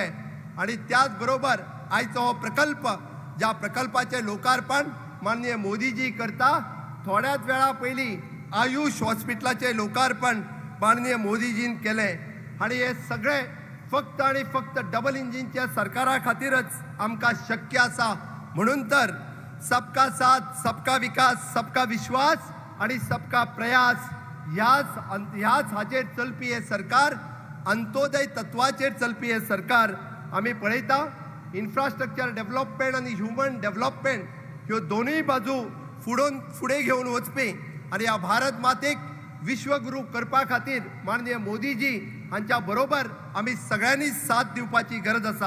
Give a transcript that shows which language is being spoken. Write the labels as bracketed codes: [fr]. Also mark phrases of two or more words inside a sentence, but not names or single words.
[kok] आणि त्याच बरोबर आयचो हो प्रकल्प, ज्या प्रकल्पाचे लोकार्पण माननीय मोदीजी करता, थोड्याच वेळा पयलीं आयुष हॉस्पिटलाचे लोकार्पण माननीय मोदीजीन केले. आणि हे सगळे फक्त आणि फक्त [en] double engine-च्या [kok] सरकारा खातीरच आमकां शक्य आसा. म्हणून तर [hi] सबका साथ, सबका विकास, सबका विश्वास आणि सबका प्रयास [kok] ह्याच हाचेर चलपी हे सरकार, अंत्योदय तत्वाचेर चलपी हे सरकार. आमी पळयता [en] infrastructure development [kok] आणि [en] human development [kok] ह्यो दोनूय बाजू फुडें घेवन वचपी आणि ह्या भारत मातेक विश्वगुरू करपा खातीर माननीय मोदीजी हांच्या बरोबर आमी सगळ्यांनी साथ दिवपाची गरज आसा.